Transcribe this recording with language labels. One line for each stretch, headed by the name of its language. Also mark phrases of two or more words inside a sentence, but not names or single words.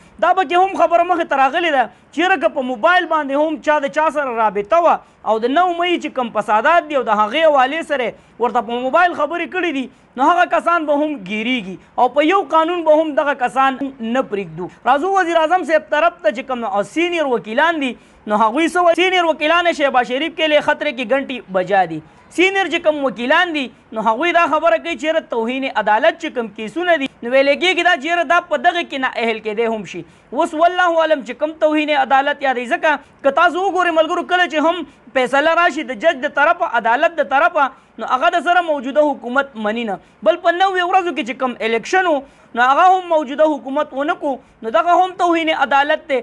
Pashto: دا به کې هم خبره مخې ته راغلې ده چیرې که په موبایل باندې هم چا د چا سره رابطه وه او د 9 مئی چې کوم فسادات دي او د هغې حوالې سره ورته په موبایل خبرې کړي دي نو هغه کسان به هم ګیریږي او په یو قانون به هم دغه کسان نه پرېږدو. راځو وزیر اعظم صاحب طرف ته چې کوم سینیر وکیلان دي نو هغوی څه وایي.
Urdu: سینیر وکیلان شهباز شریف کے لیے خطرے کی گھنٹی بجا دی.
Pashto: سینیر چې کوم وکیلان دي نو هغوی دا خبره کوي چیرې توهین عدالت چې کوم کیسونه دي نو ویلی کېږي دا چیرې دا په دغه کې نه اهل کېدی هم شي. اوس
Arabic: والله علم
Pashto: چې کوم توهین عدالت یادوي ځکه که تاسو وګورئ ملګرو کله چې هم فیصله راشي د جج د طرفه عدالت د طرفه نو هغه د سره موجوده حکومت مني نه، بل په 90 ورځو کې چې کوم الیکشن و نو هغه هم موجوده حکومت ونه کو نو دغه هم توهین عدالت دی.